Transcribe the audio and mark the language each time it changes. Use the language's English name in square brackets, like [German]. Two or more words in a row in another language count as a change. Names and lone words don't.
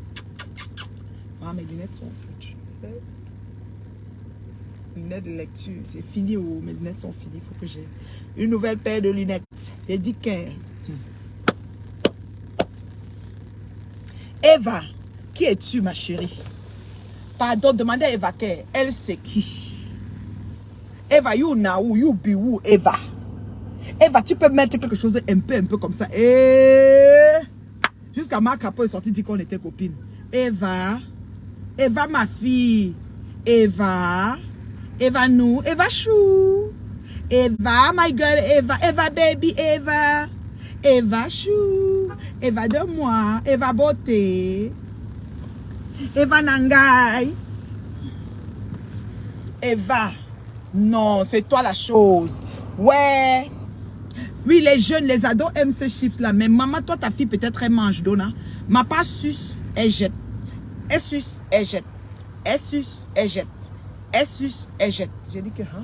[French] Ah, mes lunettes sont foutues. Lunettes de lecture, c'est fini. Oh, mes lunettes sont finies. Il faut que j'ai une nouvelle paire de lunettes. J'ai dit qu'un. Eva, qui es-tu, ma chérie? Pardon, demandez à Eva qu'elle, elle c'est qui? Eva, [English] you now, you be who, [French] Eva? Eva, tu peux mettre quelque chose un peu comme ça. Et jusqu'à Marc Capot est sorti dire qu'on était copines. Eva, Eva ma fille, Eva, Eva nous, Eva chou, Eva [English] my girl, [French] Eva, Eva baby, Eva, Eva chou, Eva de moi, Eva beauté, Eva nangai, Eva, non, c'est toi la chose. Ouais. Oui, les jeunes, les ados aiment ces chips-là. Mais maman, toi, ta fille, peut-être, elle mange, Donna. Ma pas suce, elle jette. Elle suce, elle jette. Elle suce, elle jette. Elle suce, elle jette. J'ai dit que, hein?